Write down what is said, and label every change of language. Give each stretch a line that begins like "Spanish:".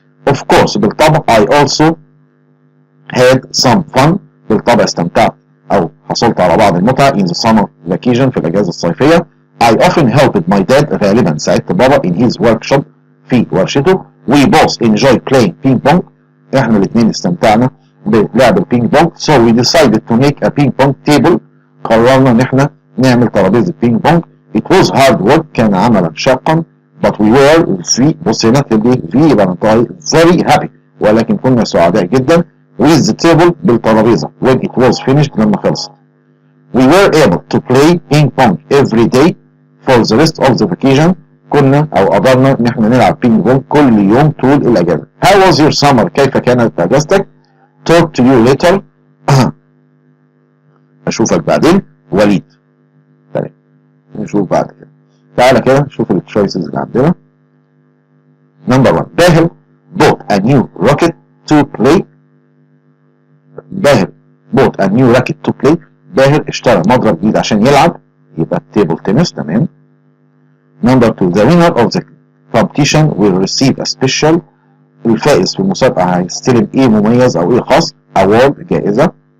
English: of course بالطبع I also had some fun،
Arabic: بالطبع استمتعت او حصلت على بعض المتعه
English: in the summer vacation،
Arabic: في الاجازه الصيفيه.
English: I often helped my dad،
Arabic: غالبا ساعدت بابا
English: in his workshop،
Arabic: في ورشته.
English: we both enjoy playing ping pong،
Arabic: احنا الاثنين استمتعنا بلعب البينج بونج.
English: so we decided to make a ping pong table،
Arabic: قررنا ان احنا نعمل ترابيزه بينج بونج.
English: it was hard work،
Arabic: كان عملا شاقا.
English: but we were
Arabic: بص هنا تبقى يبقى ننطقها
English: very happy،
Arabic: ولكن كنا سعداء جدا
English: with the table، بالترابيزه when it was finished،
Arabic: لما خلصت.
English: we were able to play ping pong every day for the rest of the vacation،
Arabic: كنا او قدرنا ان احنا نلعب بينج بونج كل يوم طول الاجازه.
English: how was your summer،
Arabic: كيف كانت اجازتك؟
English: talk to you later،
Arabic: اشوفك بعدين. وليد. تمام. نشوف بعد كده. تعالى كده نشوف التشويسز اللي عندنا.
English: Number 1 باهر bought a new rocket to play. باهر bought a new racket to play،
Arabic: باهر اشترى مضرب جديد عشان يلعب، يبقى تيبل تنس. تمام.
English: number 2 the winner of the competition will receive a special،
Arabic: الفائز في المسابقة هيستلم ايه مميز او ايه خاص؟
English: award، جائزة.